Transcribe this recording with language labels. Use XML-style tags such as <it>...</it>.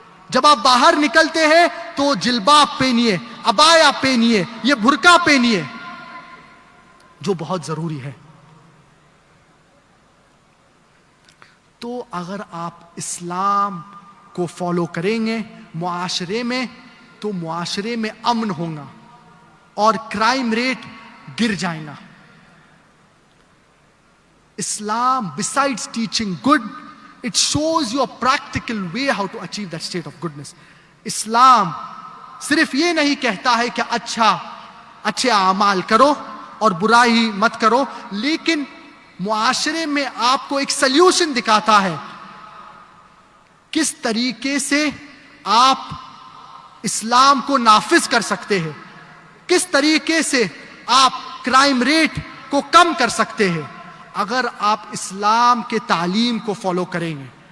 <ur>جب آپ باہر نکلتے ہیں تو جلباب پہنیے, عبایا پہنیے, یہ برقع پہنیے, جو بہت ضروری ہے. تو اگر آپ اسلام کو فالو کریں گے معاشرے میں تو معاشرے میں امن ہوگا اور کرائم ریٹ گر جائے گا.</ur> <en>Islam, besides teaching good, it shows you a practical way how to achieve that state of goodness.</en> <ur>اسلام صرف یہ نہیں کہتا ہے کہ اچھے اعمال کرو اور برائی مت کرو, لیکن معاشرے میں آپ کو ایک سلیوشن دکھاتا ہے کس طریقے سے آپ اسلام کو نافذ کر سکتے ہیں, کس طریقے سے آپ کرائم ریٹ کو کم کر سکتے ہیں اگر آپ اسلام کے تعلیم کو فالو کریں گے.</ur>